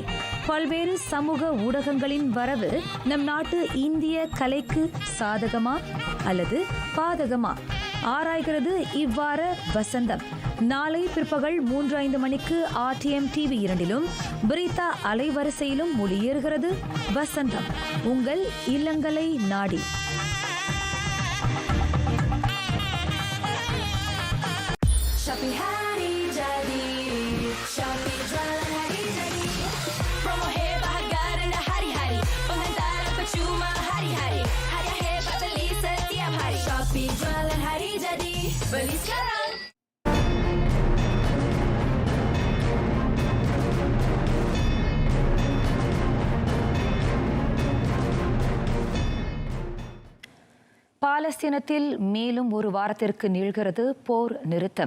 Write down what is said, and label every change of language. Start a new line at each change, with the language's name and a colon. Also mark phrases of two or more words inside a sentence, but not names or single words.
Tamil: பல்வேறு சமூக ஊடகங்களின் வரவு நம் நாட்டு இந்திய கலைக்கு சாதகமா அல்லது பாதகமா ஆராய்கிறது இவ்வார வசந்தம். நாளை பிற்பகல் 3:05 மணிக்கு RTM TV 2லும் பிரித்தா அலைவரிசையிலும் ஒளியேறுகிறது வசந்தம், உங்கள் இல்லங்களை நாடி.
Malay: Shopee hari jadi, Shopee jualan hari jadi. Promo hebat harga rendah hari-hari, pengantaran percuma hari-hari. Hadiah hebat beli setiap hari. Shopee jualan hari jadi, beli sekarang.
Tamil: பாலஸ்தீனத்தில் மேலும் ஒரு வாரத்திற்கு நீள்கிறது போர் நிறுத்தம்.